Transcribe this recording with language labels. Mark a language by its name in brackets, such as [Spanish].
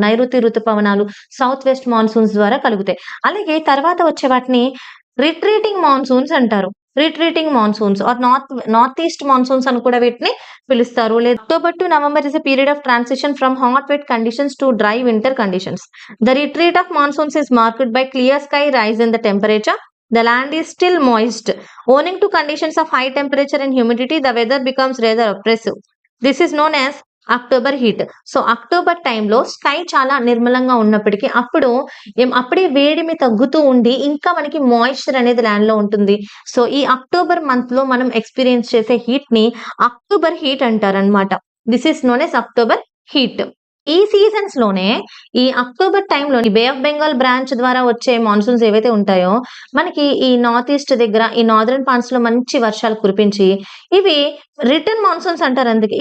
[Telugu] నైరుతి ఋతుపవనాలు south west monsoons ద్వారా కలుగుతాయి. అలాగే తర్వాత వచ్చే వాటిని రిట్రీటింగ్ మాన్సూన్స్ అంటారు. Retreating monsoons are north east monsoons అని కూడా వీటిని పిలుస్తారు. [English] లేదా October to November is a period of transition from hot wet conditions to dry winter conditions. The retreat of monsoons is marked by clear sky, rise in the temperature. The land is still moist. Owing to conditions of high temperature and humidity, the weather becomes rather oppressive. This is known as October heat. [Telugu] So, October టైంలో sky చాలా నిర్మలంగా ఉన్నప్పటికీ అప్పుడే వేడిమి తగ్గుతూ ఉండి ఇంకా మనకి మాయిశ్చర్ అనేది ల్యాండ్‌లో ఉంటుంది. సో, ఈ అక్టోబర్ మంత్‌లో మనం ఎక్స్‌పీరియన్స్ చేసే హీట్‌ని అక్టోబర్ హీట్ అంటారనమాట. [English] This is known as October heat. [Telugu] ఈ సీజన్స్‌లోనే ఈ అక్టోబర్ టైంలో ఈ బే ఆఫ్ బెంగాల్ బ్రాంచ్ ద్వారా వచ్చే మాన్సూన్స్ ఏవైతే ఉంటాయో మనకి ఈ నార్త్ ఈస్ట్ దగ్గర ఈ నార్దర్న్ పార్ట్స్‌లో మంచి వర్షాలు కురిపించి ఇవి రిటర్న్ మాన్సూన్స్ అంటారు అందుకే.